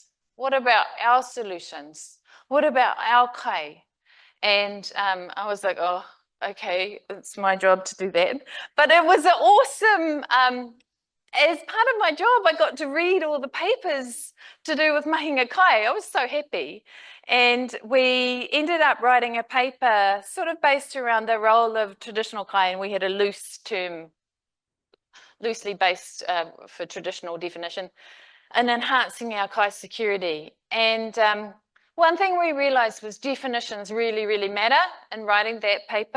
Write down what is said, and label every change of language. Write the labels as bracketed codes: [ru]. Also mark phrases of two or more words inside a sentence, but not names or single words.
[en] What about our solutions? What about our kai? And I was like, oh, okay, it's my job to do that. But it was an awesome, as part of my job, I got to read all the papers to do with [mi] mahinga kai. [en] I was so happy. And we ended up writing a paper sort of based around the role of traditional kai, and we had a loosely based for traditional definition, and enhancing our kai security. And one thing we realized was definitions really, really matter in writing that paper.